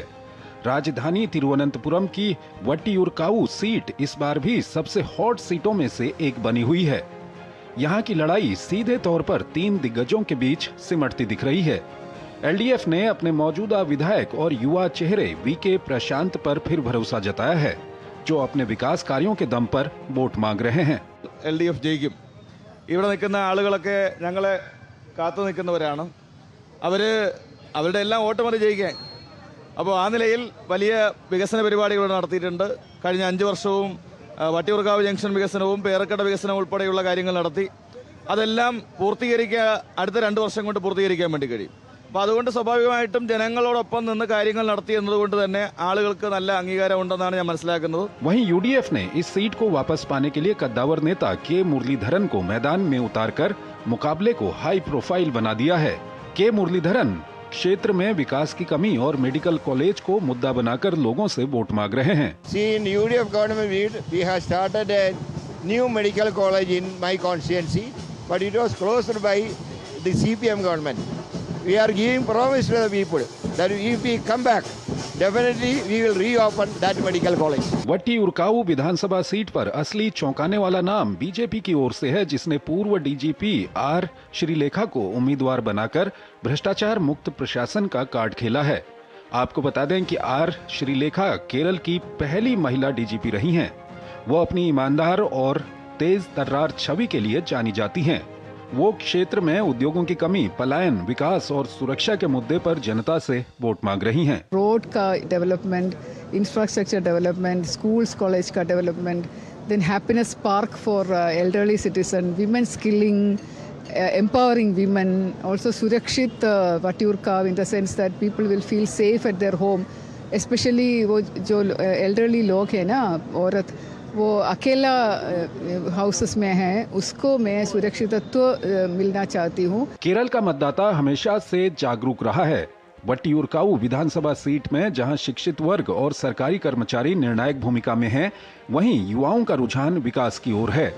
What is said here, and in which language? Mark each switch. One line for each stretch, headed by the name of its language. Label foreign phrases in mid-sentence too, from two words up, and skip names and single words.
Hindi: राजधानी तिरुवनंतपुरम की वट्टियूरकावु सीट इस बार भी सबसे हॉट सीटों में से एक बनी हुई है। यहाँ की लड़ाई सीधे तौर पर 3 दिग्गजों के बीच सिमटती दिख रही है। एलडीएफ ने अपने मौजूदा विधायक और युवा चेहरे वीके प्रशांत पर फिर भरोसा जताया है, जो अपने विकास कार्यों के दम पर वोट मांग रहे हैं।
Malayalam: एलडीएफ ജയിക്കും. ഇവിടെ നിൽക്കുന്ന ആളുകളൊക്കെ ഞങ്ങളെ കാത്തു നിൽക്കുന്നവരാണ്. അവരുടെ എല്ലാം വോട്ട് മതി ജയിക്കാൻ. അപ്പോൾ ആ നിലയിൽ വലിയ വികസന പരിപാടികൾ നടത്തിയിട്ടുണ്ട്. കഴിഞ്ഞ 5 വർഷവും വട്ടിയൂർക്കാവ് ജംഗ്ഷൻ വികസനവും പേരക്കട വികസനവും ഉൾപ്പെടെയുള്ള കാര്യങ്ങൾ നടത്തി. അതെല്ലാം പൂർത്തീകരിക്കുക അടുത്ത 2 വർഷം കൊണ്ട് പൂർത്തീകരിക്കാൻ വേണ്ടി കഴിയും. അപ്പോൾ അതുകൊണ്ട് സ്വാഭാവികമായിട്ടും ജനങ്ങളോടൊപ്പം നിന്ന് കാര്യങ്ങൾ നടത്തി എന്നതുകൊണ്ട് തന്നെ ആളുകൾക്ക് നല്ല അംഗീകാരം ഉണ്ടെന്നാണ് ഞാൻ മനസ്സിലാക്കുന്നത്.
Hindi: वहीं यूडीएफ ने इस सीट को वापस पाने के लिए कद्दावर नेता के मुरलीधरन को मैदान में उतारकर मुकाबले को हाई प्रोफाइल बना दिया है। के मुरलीधरन क्षेत्र में विकास की कमी और मेडिकल कॉलेज को मुद्दा बनाकर लोगों से वोट मांग रहे हैं।
English: See, in UDF government, we have started a new medical college in my constituency, but it was closed by the CPM government. We are giving promise to the people that if we come back, definitely we will reopen that medical college.
Hindi: वट्टियूरकावु विधानसभा सीट पर असली चौंकाने वाला नाम बीजेपी की ओर से है, जिसने पूर्व डीजीपी आर श्रीलेखा को उम्मीदवार बनाकर भ्रष्टाचार मुक्त प्रशासन का कार्ड खेला है। आपको बता दें कि आर श्रीलेखा केरल की पहली महिला डीजीपी रही हैं। वो अपनी ईमानदार और तेज तर्रार छवि के लिए जानी जाती हैं। वो क्षेत्र में उद्योगों की कमी, पलायन, विकास और सुरक्षा के मुद्दे पर जनता से वोट मांग रही हैं।
English: road का development, infrastructure development, schools college का development, then happiness park for elderly citizen, women skilling, empowering women, also
Hindi: सुरक्षित वट्टियूरकाव
English: in the sense that people will feel safe at their home, especially
Hindi: वो जो elderly लोग हैं ना, औरत वो अकेला हाउसेस में है, उसको मैं सुरक्षितत्व मिलना चाहती हूँ। केरल का मतदाता हमेशा से जागरूक रहा है। वट्टियूरकावु विधानसभा सीट में जहां शिक्षित वर्ग और सरकारी कर्मचारी निर्णायक भूमिका में हैं, वहीं युवाओं का रुझान विकास की ओर है।